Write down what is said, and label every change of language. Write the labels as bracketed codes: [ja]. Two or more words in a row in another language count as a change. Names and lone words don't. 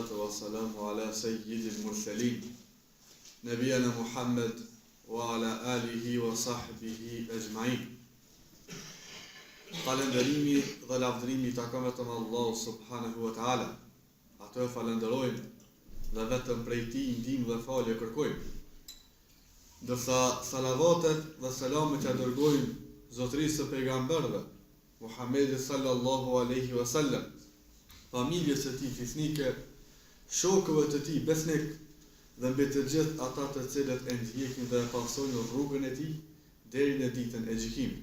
[ar] والسلام على سيد المرسلين نبينا محمد وعلى آله وصحبه أجمعين. [sq] Falënderimi dhe lavdërimi takon vetëm Allahu [ar] سبحانه وتعالى. [sq] Atë falenderojmë dhe vetëm prej tij ndihmë dhe falje kërkojmë. Ndërsa salavatet dhe selamet që dërgojmë zotërisë së pejgamberëve, Muhammedit [ar] صلى الله عليه وسلم, [sq] familjes së tij fisnike, shokëve të tij besnik dhe mbi të gjithë ata të cilët e ndjekin dhe e pasojnë rrugën e tij deri në ditën e gjykimit.